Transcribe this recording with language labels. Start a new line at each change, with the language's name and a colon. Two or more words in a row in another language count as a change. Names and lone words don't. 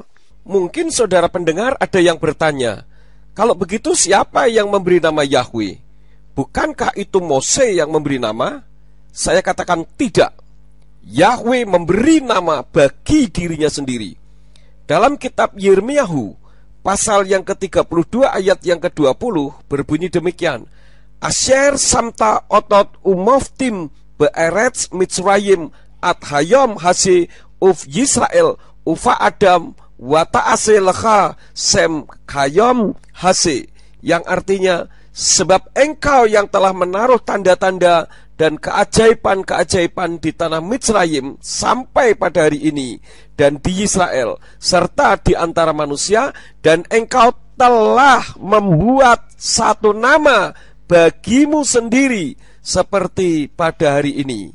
Indonesian: Mungkin saudara pendengar ada yang bertanya, kalau begitu siapa yang memberi nama Yahweh? Bukankah itu Mose yang memberi nama? Saya katakan tidak. Yahweh memberi nama bagi dirinya sendiri. Dalam kitab Yirmiyahu pasal yang ke-32 ayat yang ke-20 berbunyi demikian.
Hebrew: אשר שמת אתות ומפתים בארץ מצרים עד היום הזה ובישראל ובאדם ותעש לך שם כיום הזה,
Indonesian: yang artinya, sebab engkau yang telah menaruh tanda-tanda dan keajaiban-keajaiban di tanah Mitzrayim sampai pada hari ini, dan di Israel serta di antara manusia, dan engkau telah membuat satu nama bagimu sendiri seperti pada hari ini.